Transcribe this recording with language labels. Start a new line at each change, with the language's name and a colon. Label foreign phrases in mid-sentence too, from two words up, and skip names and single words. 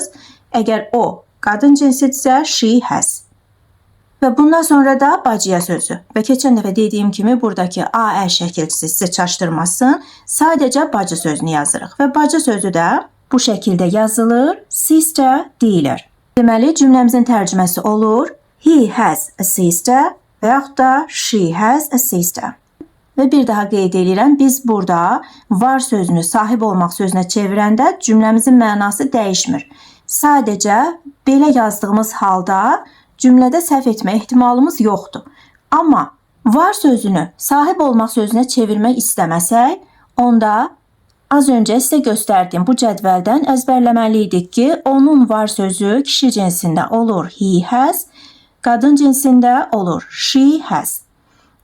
Azerbaijani: Əgər o qadın cinsidirsə,
English: she has.
Azerbaijani: Və bundan sonra da bacıya sözü. Və keçən dəfə dediyim kimi, buradakı A, Ə şəkilçisi sizi çaşdırmasın. Sadəcə bacı sözünü yazırıq. Və bacı sözü də bu şəkildə yazılır, sister deyilir. Deməli, cümləmizin tərcüməsi olur,
English: he has a sister
Azerbaijani: və yaxud da
English: she has a sister.
Azerbaijani: Və bir daha qeyd edirəm, biz burada var sözünü sahib olmaq sözünə çevirəndə cümləmizin mənası dəyişmir. Sadəcə belə yazdığımız halda cümlədə səhv etmə ehtimalımız yoxdur. Amma var sözünü sahib olmaq sözünə çevirmək istəməsək, onda az öncə sizə göstərdiyim bu cədvəldən əzbərləməliydik ki, onun var sözü kişi cinsində olur
English: he has,
Azerbaijani: qadın cinsində olur
English: she has.